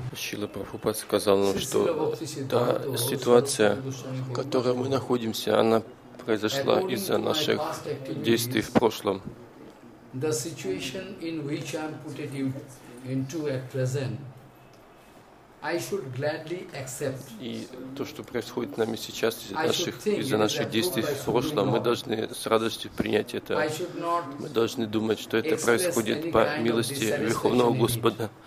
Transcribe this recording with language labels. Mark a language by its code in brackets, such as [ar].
[ru] Шрила Прабхупад сказал нам, что та ситуация, в которой мы находимся, она произошла из-за наших действий в прошлом. [en] The situation in which I am put it into at present, I should gladly accept. [ru] И то, что происходит с нами сейчас из-за наших действий в прошлом, мы должны с радостью принять это. Мы должны думать, что это происходит по милости Верховного Господа.